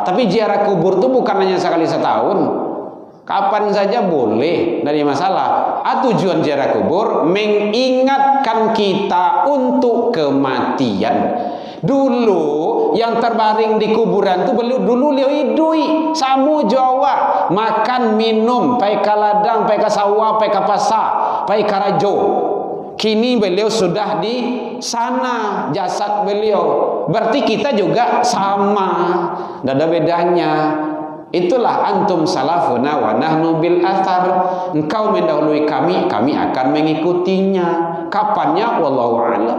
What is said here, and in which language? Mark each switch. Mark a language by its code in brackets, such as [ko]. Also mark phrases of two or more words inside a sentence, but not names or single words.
[id] Tapi ziarah kubur itu bukan hanya sekali setahun. Kapan saja boleh, tidak ada masalah. Tujuan ziarah kubur mengingatkan kita untuk kematian. [min] Dulu yang terbaring di kuburan itu dulu beliau hidui samu Jawa, makan minum pai ka ladang, pai ka sawah, pai ka pasar, pai ka rajo. [id] Kini beliau sudah di sana jasad beliau. Berarti kita juga sama, tidak ada bedanya. [ar] Itulah أنتم سلفنا ونحن بالأثر. [id] Engkau mendahului kami, kami akan mengikutinya. Kapannya [ar] والله أعلم.